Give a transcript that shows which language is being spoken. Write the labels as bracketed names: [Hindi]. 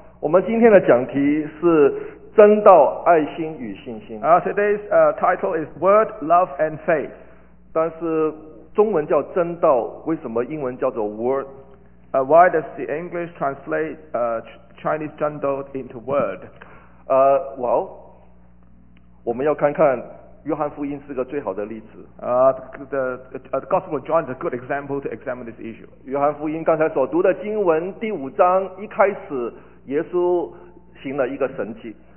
[Chinese] 我们今天的讲题是真道、爱心与信心。 [English] Today's title is Word, Love and Faith. [Chinese] 但是中文叫真道，为什么英文叫做 Word？ [English] Why does the English translate Chinese 真道 into Word？ [Chinese] Well, 我们要看看约翰福音是个最好的例子。 [English] The Gospel of John is a good example to examine this issue. [Chinese] 约翰福音刚才所读的经文第五章一开始，耶稣行了一个神迹。